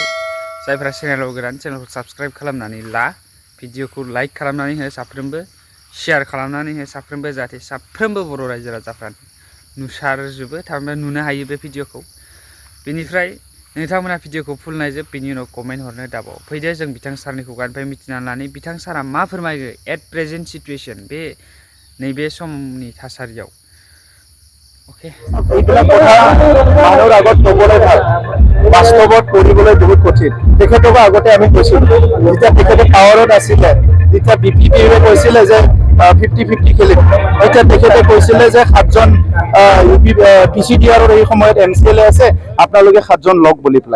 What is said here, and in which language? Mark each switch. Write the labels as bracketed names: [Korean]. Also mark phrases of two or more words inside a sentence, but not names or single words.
[Bodo] जायफ्रा चेनेलाव गोदान चेनेलखौ साबस्क्राइब खालामनानै ला, भिडिअखौ लाइक खालामनानै हो साफ्रोमबो, शेयार खालामनानै हो साफ्रोमबो, जाहाथे साफ्रोमबो बर' रायजो राजाफ्रा नुसारजोबो, थारमाने नुनो हायो बे भिडिअखौ। बेनिफ्राय नोंथांमोना भिडिअखौ फुल नायजोब, बेनि उनाव कमेन्ट हरनो दाबाव। फैदो जों बिथां सारनि खुगानिफ्राय मिथिना लानानै बिथां सारा मा फोरमायगो [English] at present situation, [Bodo] बे नैबे समनि थासारियाव। ओके, [Assamese] এইবিলাক কথা মানুহৰ আগত ক'বলৈ ভাল, বাস্তৱত কৰিবলৈ বহুত কঠিন। তেখেতক আগতে আমি কৈছিলোঁ, যেতিয়া তেখেতে পাৱাৰত আছিলে, যেতিয়া BPPয়ে কৈছিলে যে 50-50 খেলিম, এতিয়া তেখেতে কৈছিলে যে 7জন PCDRৰ এই সময়ত MCLA আছে, আপোনালোকে 7জন লওক বুলি পেলাই।